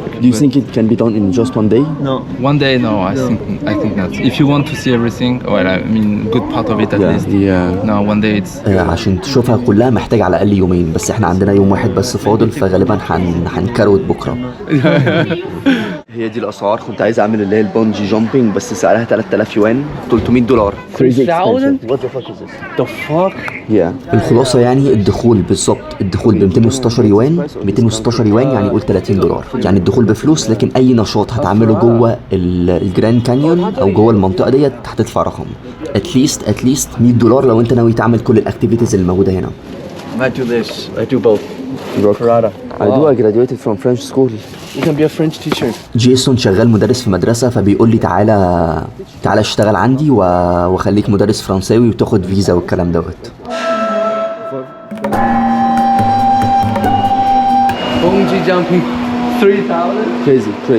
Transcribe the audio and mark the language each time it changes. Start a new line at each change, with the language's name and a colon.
English: Do you think it can be done in just one day?
French: Non.
English: One day, no, I think not. If you want to see everything, well, I mean, good part of it at least. Yeah. No, one day it's.
Arabic: عشان تشوفها كلها محتاج على الأقل يومين، بس احنا عندنا يوم واحد بس فاضل، فغالبا هنكروت بكرة. هي دي الأسعار. كنت عايز أعمل اللي هي البونجي جامبينج، بس سعرها 3000 يوان، $300.
English: 3,000? What the fuck is this? The fuck? Yeah.
Arabic: الخلاصة يعني الدخول بالظبط، الدخول ب 216 يوان. 216 يوان يعني قول $30. يعني الدخول بفلوس، لكن أي نشاط هتعمله جوه الجراند كانيون أو جوه المنطقة ديت هتدفع رقم اتليست $100 لو أنت ناوي تعمل كل الأكتيفيتيز اللي موجودة هنا.
English: I do this. I do both. Karate. I graduated from French school. You can be a French teacher.
Arabic: جيسون شغال مدرس في مدرسة، فبيقول لي تعالى اشتغل عندي وخليك مدرس فرنساوي وتاخد فيزا والكلام دوت.
English: Bungee jumping. 3,000? crazy.